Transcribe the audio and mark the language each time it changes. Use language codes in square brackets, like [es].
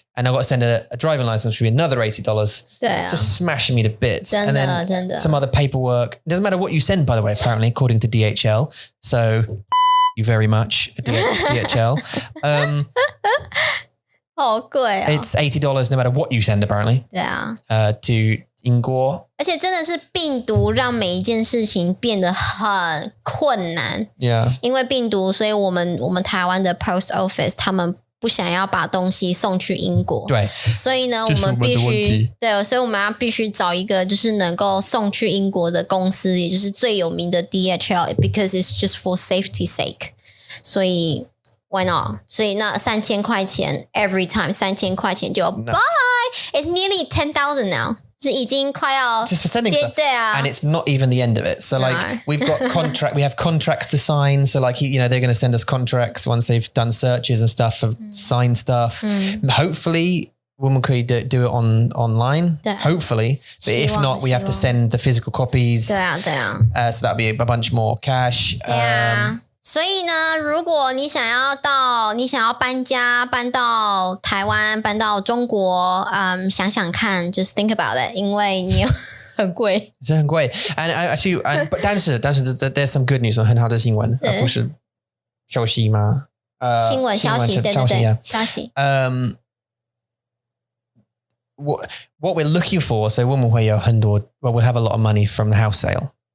[en] And I've got to send a driving license, which would be another $80. Just smashing me to bits. And then some other paperwork. It doesn't matter what you send, by the way, apparently, according to DHL. So you very much, DHL. [zh] 好贵啊 [en] It's $80 no matter what you send, apparently. [zh] 对啊。 [en] To 英国。 [zh] 而且真的是病毒让每一件事情变得很困难。 [en] Yeah. [zh] 因为病毒，所以我们台湾的 post office 他们不想要把东西送去英国。对，所以呢，我们必须对，所以我们要必须找一个就是能够送去英国的公司，也就是最有名的 DHL because it's just for safety sake。所以 why not？所以那3000块钱 every time 3000块钱就 bye， it's nearly 10,000 now。是已经快要 [en] just for sending stuff, [zh] 对啊 [en] and it's not even the end of it. So like we've got we have contracts to sign. So like they're going to send us contracts once they've done searches and stuff for signed stuff. Hopefully, 我们可以 do it online. Hopefully, but if not, we have to send the physical copies. [zh] 对啊，对啊。 [en] So that'll be a bunch more cash. [zh] 对啊。所以呢，如果你想要搬家，搬到台湾，搬到中国，想想看 ， just think about it，因为你很贵，是很贵。 [en] And actually, 但是 there's some good news 很好的新闻，不是消息吗？ [zh] 新闻消息，对对对，消息。 [en] What we're looking for, so 我们会有很多 we'll have a lot of money from the house sale.